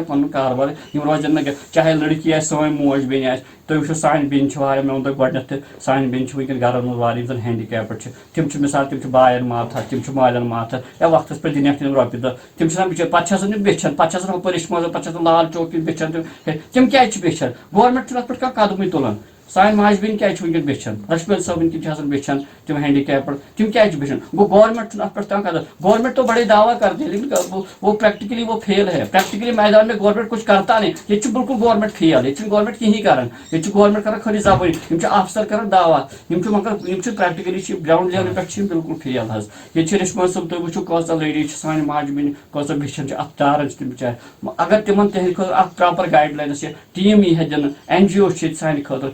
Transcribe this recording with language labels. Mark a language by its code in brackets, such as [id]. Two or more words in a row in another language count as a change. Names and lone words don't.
[ks] کینٛہہ پَنُن کاروبار یِم روزن نہٕ چاہے لڑکی آسہِ سٲنۍ موج بیٚنہِ آسہِ تُہۍ وٕچھِو سانہِ بیٚنہِ چھِ واریاہ مےٚ ووٚن تۄہہِ گۄڈنیٚتھ تہِ سانہِ بیٚنہِ چھِ وٕنکیٚن گرن منٛز واریاہ یِم زَن ہینڈی کیپٕڈ چھِ تِم چھِ مِثال تِم چھِ باین ماتحت تِم چھِ مالٮ۪ن ماتحت یا وقتس پٮ۪ٹھ دِنٮ۪کھ تِم رۄپیہِ دہ تِم چھِ آسان بِچٲرۍ پَتہٕ چھِ آسان تِم بیچھان پَتہٕ چھِ آسان ہُپٲرۍ رِشمٲژ پَتہٕ چھِ آسان لال چوک کِنۍ بیچھان تِم کیازِ چھِ بیچھان گورمینٹ چھُنہٕ اَتھ پٮ۪ٹھ کانٛہہ قدمٕے تُلان سانہِ ماجہِ بیٚنہِ کیازِ چھِ وٕنکیٚن بیچھان رشمیٖل صٲبٕنۍ کِنۍ چھِ آسان بیچھان تِم ہینڈی کیپٕڈ تِم کیازِ چھِ بیچھان گوٚو گورمینٹ چھُنہٕ اَتھ پٮ۪ٹھ کانٛہہ قدم [ur] گورمینٹ تو بڑے دعویٰ کرتے ہیں لیکن وہ پریکٹیکلی وہ فیل ہے پریکٹیکلی میدان میں گورمینٹ کچھ کرتا نہیں [ks] ییٚتہِ چھُ بالکل گورمینٹ فیل ییٚتہِ چھُنہٕ گورمینٹ کِہینۍ کران ییٚتہِ چھُ گورمینٹ کران خٲلی زبٲنی یِم چھِ افسر کران دعویٰ یِم چھِ مگر یِم چھِ پریکٹیکلی چھِ [en] ground level [ks] پٮ۪ٹھ چھِ یِم بالکل فیل حظ ییٚتہِ چھِ رِشمٲژ صٲب تُہۍ وٕچھِو کۭژاہ لیڈی چھِ سانہِ ماجہِ بیٚنہِ کۭژاہ بیچھان چھِ اَتھدارن چھِ تِم بِچارِ اگر تِمن تِہنٛدِ خٲطرٕ اکھ [en] proper guidelines [ks] یا ٹیٖم یی ہا دِنہٕ NGO چھِ ییٚتہِ سانہِ خٲطرٕ